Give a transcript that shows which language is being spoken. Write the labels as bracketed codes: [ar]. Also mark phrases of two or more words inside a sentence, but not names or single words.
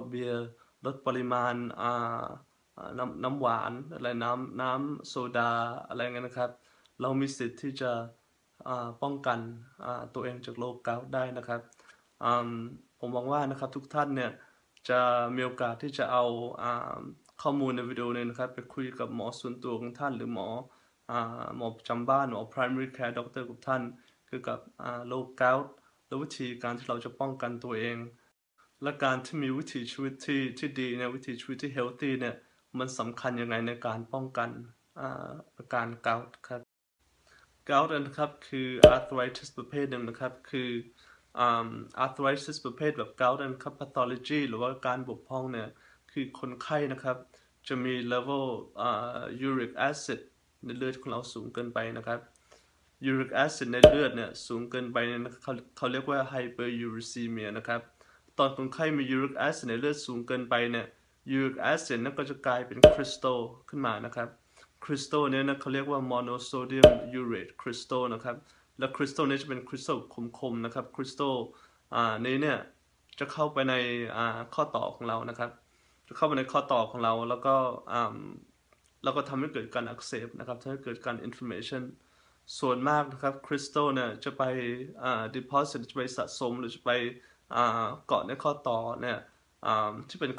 [th] เบียร์ลดปริมาณน้ำหวานอะไรน้ำโซดาอะไรเงี้ยนะครับเรามีสิทธิ์ที่จะป้องกันตัวเองจากโรคเกาต์ได้นะครับอืม ผมหวังว่านะครับทุกท่านเนี่ยจะมีโอกาสที่จะเอาข้อมูลในวิดีโอนี้นะครับไปคุยกับหมอส่วนตัวของท่านหรือหมอประจำบ้านหมอ [en] primary care doctor [th] กับท่านเกี่ยวกับโรคเกาต์และวิธีการที่เราจะป้องกันตัวเองและการที่มีวิถีชีวิตที่ดีเนี่ยวิถีชีวิตที่ healthy เนี่ยมันสำคัญยังไงในการป้องกันอาการเกาต์ครับ gout นะครับคือ arthritis ประเภทหนึ่งนะครับคือarthritis ประเภทแบบ gout นะครับ pathology หรือว่าการบกพร่องเนี่ยคือคนไข้นะครับจะมี [en] level uric acid [th] ในเลือดของเราสูงเกินไปนะครับ [en] uric acid [th] ในเลือดเนี่ยสูงเกินไปเนี่ยเขาเรียกว่า hyperuricemia นะครับตอนคนไข้มี [en] uric acid [th] ในเลือดสูงเกินไปเนี่ย [en] uric acid [th] นั่นก็จะกลายเป็นคริสตัลขึ้นมานะครับคริสตัลเนี่ยนะเขาเรียกว่า [en] monosodium urate crystal [th] นะครับและคริสตัลนี้จะเป็นคริสตัลคมๆนะครับคริสตัลนี้เนี่ยจะเข้าไปในข้อต่อของเรานะครับจะเข้าไปในข้อต่อของเรา แล้วก็ทำให้เกิดการอักเสบนะครับทำให้เกิดการ inflammation ส่วนมากนะครับคริสตัลเนี่ยจะไปdeposit จะไปสะสมหรือจะไปเกาะในข้อต่อเนี่ยที่เป็นข้